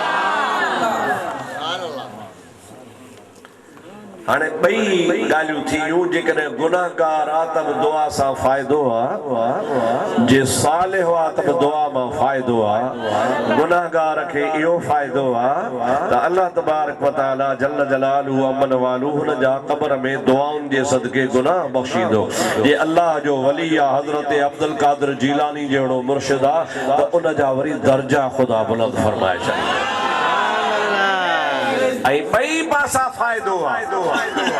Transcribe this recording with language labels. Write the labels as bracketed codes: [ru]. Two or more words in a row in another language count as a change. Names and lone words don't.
[sd] हाणे ॿई ॻाल्हियूं थियूं। जेकॾहिं गुनाहगार आहे त बि दुआ सां फ़ाइदो आहे, जे सालिह आहे त बि दुआ मां फ़ाइदो आहे। गुनाहगार खे इहो फ़ाइदो आहे त अल्लाह [ar] تبارك وتعالى جل جلاله [sd] अमन वालू हुन जा क़ब्र में दुआउनि जे सदके गुनाह बख़्शींदो। जे अल्लाह जो वली आहे हज़रत अब्दुल क़ादिर जीलानी जहिड़ो मुर्शिद आहे त उन जा वरी दर्जा ख़ुदा बुलंद फरमाए छॾींदो। ऐं ॿई पासा फ़ाइदो आहे।